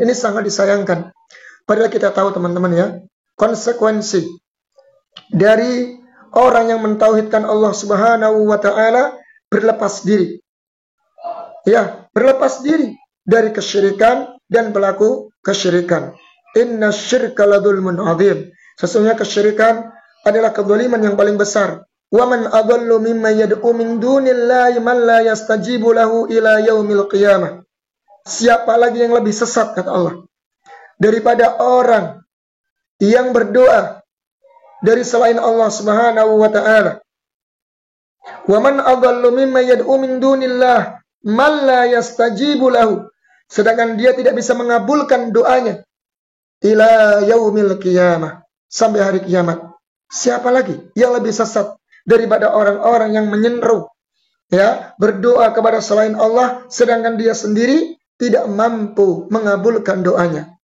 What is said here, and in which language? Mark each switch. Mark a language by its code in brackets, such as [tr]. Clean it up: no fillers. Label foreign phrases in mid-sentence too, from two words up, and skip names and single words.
[id] Ini sangat disayangkan. Padahal kita tahu teman-teman, ya, konsekuensi dari orang yang mentauhidkan Allah [ar] سبحانه وتعالى [id] berlepas diri. Ya, berlepas diri dari kesyirikan dan pelaku kesyirikan. [ar] إن الشرك لظلم عظيم. [id] Sesungguhnya kesyirikan adalah kezaliman yang paling besar. [ar] ومن أضل ممن يدعو من دون الله من لا يستجيب له إلى يوم القيامة. [id] Siapa lagi yang lebih sesat, kata Allah, daripada orang yang berdoa dari selain Allah [ar] سبحانه وتعالى. ومن أضل ممن يدعو من دون الله من لا يستجيب له. [id] Sedangkan dia tidak bisa mengabulkan doanya [ar] إلى يوم القيامة, [id] sampai hari kiamat. Siapa lagi yang lebih sesat daripada orang-orang yang menyeru, ya, berdoa kepada selain Allah, sedangkan dia sendiri tidak mampu mengabulkan doanya.